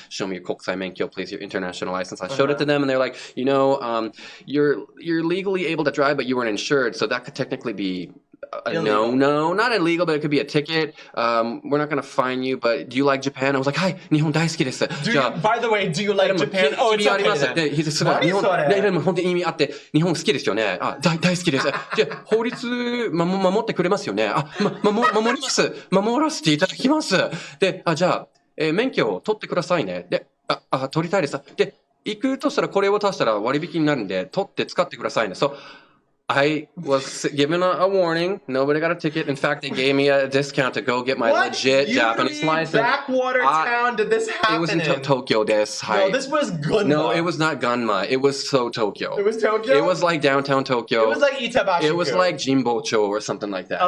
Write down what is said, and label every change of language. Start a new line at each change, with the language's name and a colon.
English: "Show me your kokusai menkyo, please, your international license." I showed it to them, and they're like, "You're legally able to drive, but you weren't insured, so that could technically be." No, not illegal, but it could be a ticket. We're not going to fine you, but do you like Japan? I was like,
Japanese: "Hi, Nihon daisuki desu."
English: By the way, do you like Japan? Oh, it's okay then.
Japanese: すごい日本でも本当に意味あって日本好きですよね。大好きです。じゃ法律守ってくれますよね。守ります。守らせていただきます。で、じゃあ免許を取ってくださいね。で、取りたいです。で、行くとしたらこれを足したら割引になるんで取って使ってくださいね。
English: So I was given a warning. Nobody got a ticket. In fact, they gave me a discount to go get my legit Japanese license. Backwater town did this happen? It was in Tokyo. No, this was Gunma. No, it was not Gunma. It was Tokyo. It was Tokyo? It was like downtown Tokyo. It was like Itabashiku. It was like Jinbocho or something like that.